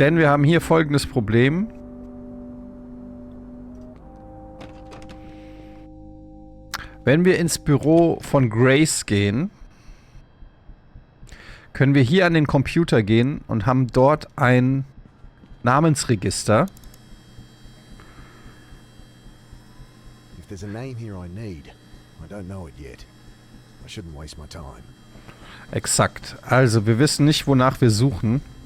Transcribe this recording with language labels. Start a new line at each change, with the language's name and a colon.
German: Denn wir haben hier folgendes Problem. Wenn wir ins Büro von Grace gehen, können wir hier an den Computer gehen und haben dort ein Namensregister.
English: If there's a name here I need, I don't know it yet. I shouldn't waste my time.
German: Exakt. Also, wir wissen nicht, wonach wir suchen.